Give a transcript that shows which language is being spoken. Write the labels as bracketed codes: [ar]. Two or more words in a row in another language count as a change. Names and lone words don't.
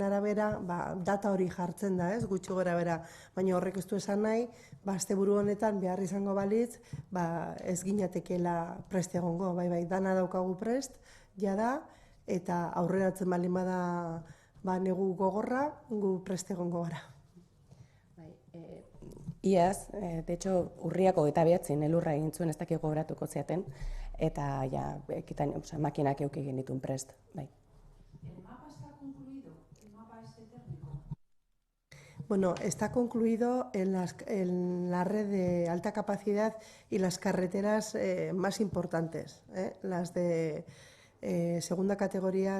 [eu] arabera, data hori jartzen da, ez, gutxi gora bera, baina horrek ez du esan nahi, asteburu honetan behar izango balitz, ez ginatekeela prest egongo, bai, dana daukagu prest, jada, eta aurreratzen baldin bada negu gogorra, gu prest egongo gara. Iaz, [es] de hecho, [eu] urriako 29 elurra egin zuen, ez dakik gogoratuko zeaten, eta ja, makinak euki egin dituen prest, bai. [es] ¿El mapa está concluido? ¿El mapa es técnico? Bueno, está concluido en la red de alta capacidad y las carreteras más importantes, las de segunda categoría